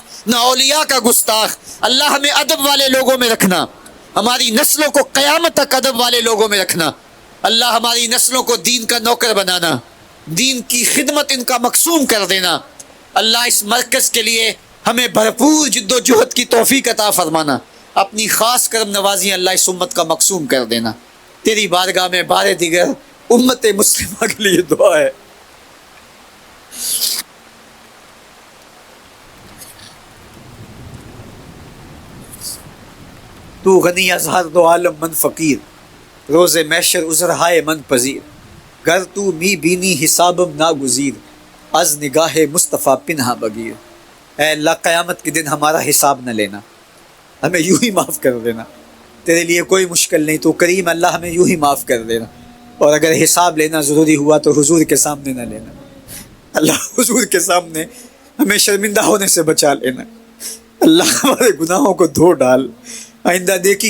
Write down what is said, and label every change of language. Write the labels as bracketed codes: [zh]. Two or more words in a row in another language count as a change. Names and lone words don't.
[ur] نہ اولیاء کا گستاخ، اللہ ہمیں ادب والے لوگوں میں رکھنا، ہماری نسلوں کو قیامت تک ادب والے لوگوں میں رکھنا، اللہ ہماری نسلوں کو دین کا نوکر بنانا، دین کی خدمت ان کا مقصوم کر دینا، اللہ اس مرکز کے لیے ہمیں بھرپور جد و جہد کی توفیق عطا فرمانا، اپنی خاص کرم نوازی اللہ اس امت کا مقصوم کر دینا، تیری بارگاہ میں بار دیگر امت مسلمہ کے لیے دعا ہے۔ [fa] تو غنی از ہر دو عالم من فقیر، روز محشر عذر ہائے من پذیر، گر تو می بینی حسابم ناگزیر، از نگاہ مصطفیٰ پنہا بگیر۔ [ur] اے اللہ قیامت کے دن ہمارا حساب نہ لینا، ہمیں یوں ہی معاف کر دینا، تیرے لیے کوئی مشکل نہیں، تو کریم اللہ ہمیں یوں ہی معاف کر دینا، اور اگر حساب لینا ضروری ہوا تو حضور کے سامنے نہ لینا، اللہ حضور کے سامنے ہمیں شرمندہ ہونے سے بچا لینا، اللہ ہمارے گناہوں کو دھو ڈال، آئندہ نیکی